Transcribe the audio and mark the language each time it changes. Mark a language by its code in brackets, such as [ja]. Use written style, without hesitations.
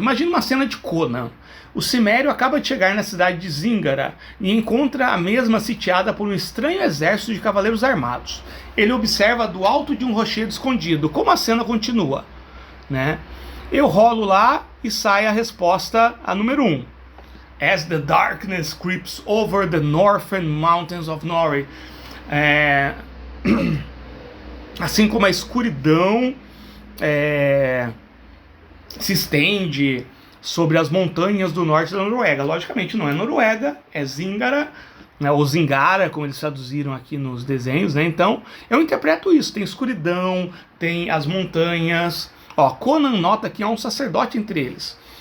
[pt] Imagina uma cena de Conan. O Cimério acaba de chegar na cidade de Zingara e encontra a mesma sitiada por um estranho exército de cavaleiros armados. Ele observa do alto de um rochedo escondido. Como a cena continua? Né? Eu rolo lá e sai a resposta, a número 1. [en] As the darkness creeps over the northern mountains of Norway. [pt] Assim como a escuridão se estende sobre as montanhas do norte da Noruega. Logicamente não é Noruega, é Zingara, né, ou Zingara, como eles traduziram aqui nos desenhos, né? Então eu interpreto isso, tem escuridão, tem as montanhas. Ó, Conan nota que há um sacerdote entre eles.